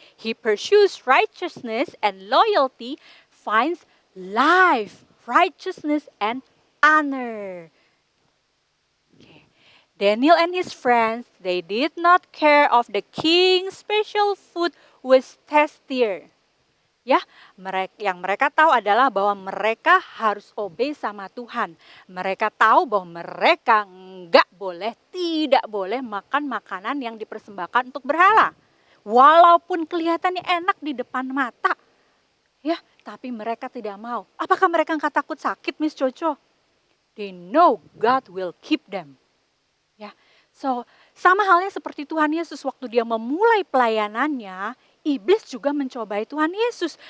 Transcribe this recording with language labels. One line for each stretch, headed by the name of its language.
English: He pursues righteousness and loyalty finds life, righteousness and honor. Okay. Daniel and his friends, they did not care of the king's special food was tastier.
Indonesian: Ya, yang mereka tahu adalah bahwa mereka harus obey sama Tuhan. Mereka tahu bahwa mereka tidak boleh makan makanan yang dipersembahkan untuk berhala. Walaupun kelihatannya enak di depan mata. Ya, tapi mereka tidak mau. Apakah mereka nggak takut sakit, Miss Coco?
English: They know God will keep them.
Indonesian: Ya, so sama halnya seperti Tuhan Yesus waktu dia memulai pelayanannya, iblis juga mencobai Tuhan Yesus.